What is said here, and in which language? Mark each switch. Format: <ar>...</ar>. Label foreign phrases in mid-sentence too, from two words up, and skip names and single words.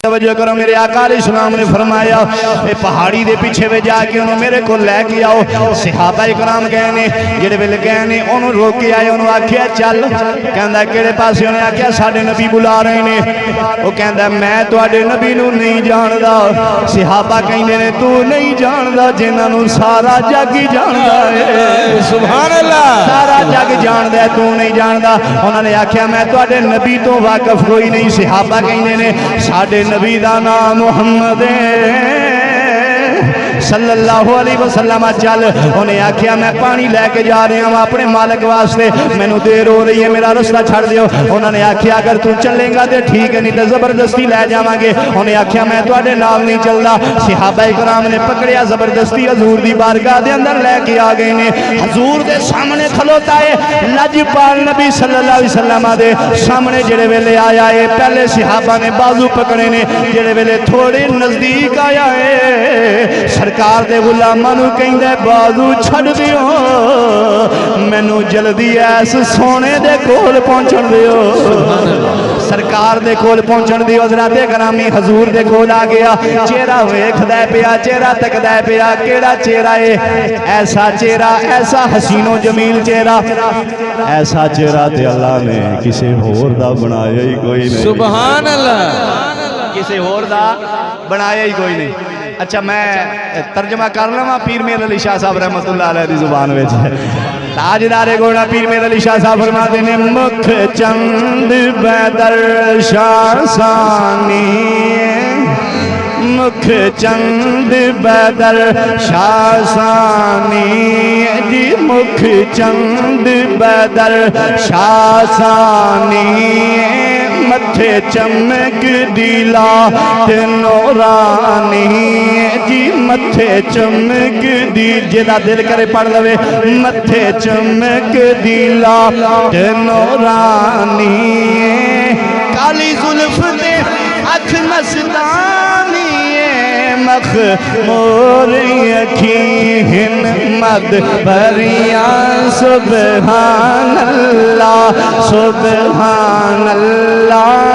<pa>توجہ کرو، میرے آقا علیہ السلام نے فرمایا اے پہاڑی دے پیچھے وے جا کے انہوں میرے کو لے کے آؤ۔ صحابہ اکرام گئے نے، جڑے ویلے گئے نے انہوں روک کے آئے، انہوں آکھیا چل، کہندا کیڑے پاسے؟ انہیں آکھیا ساڈے نبی بلا رہے نے۔ وہ کہندا میں تواڈے نبی نو نہیں جاندا۔ صحابہ کہندے نے تو نہیں جاندا جنہاں نو سارا جگ ہی جاندا ہے۔</pa> <ar>سبحان اللہ،</ar> <pa>سارا جگ جاندا ہے، تو نہیں جاندا۔ انہوں نے آکھیا میں تواڈے نبی تو واقف کوئی نہیں۔ صحابہ کہندے نے ساڈے نبی دا نام محمد صلی اللہ علیہ وسلم۔ چل، انہیں آکھیا میں پانی لے کے</pa> <ur>جا رہا ہوں اپنے مالک واسطے،</ur> <pa>میں نو دیر ہو رہی ہے، میرا رستہ چھڑ دیو۔ انہوں نے آکھیا اگر تو چلیں گا تے ٹھیک ہے، نہیں تے زبردستی لے جاواں گے۔ انہیں آکھیا میں تواڈے نال نہیں چلدا۔ صحابہ اکرام نے پکڑیا، زبردستی حضور دی بارگاہ دے اندر لے کے آ گئے نے۔ حضور دے سامنے کھلوتا ہے لجپال نبی صلی اللہ علیہ وسلم دے سامنے جڑے ویلے آیا ہے، پہلے صحابہ نے بازو پکڑے نے، جڑے ویلے تھوڑے نزدیک آیا ہے سرکار دے غلاماں نو کہندے بازو چھڑ دیو، مینوں جلدی ایس سونے دے کول پہنچن دیو۔ سرکار دے کول پہنچن دیو۔ حضرات گرامی حضور دے کول آ گیا، چہرہ ویکھدا پیا، چہرہ تکدا پیا، کیڑا چہرہ ہے؟ ایسا چہرہ، ایسا حسین و جمیل چہرہ، ایسا چہرہ تے اللہ نے کسی ہور دا بنایا ہی کوئی نہیں۔</pa> <ar>سبحان اللہ،</ar> <pa>کسی ہور دا بنایا ہی کوئی نہیں۔ اچھا میں ترجمہ کر لواں پیر میر علی شاہ صاحب رحمت اللہ علیہ دی زبان وچ۔ تاجدار گوڑا پیر میر علی شاہ صاحب فرماتے ہیں مکھ چند بدر شاہ ثانی، مکھ چند بدر شاہ ثانی جی، مکھ چند بدر شاہ ثانی، متھے چمک دیلا نورانی جی، متھے چمک دی، جیدہ دل کرے پڑھ لوے، متھے چمک دیلا نورانی، کالی زلف دے اکھ مستانی، مخمور اکھیں مد بریاں</pa> <ar>سبحان اللہ سبحان اللہ،</ar>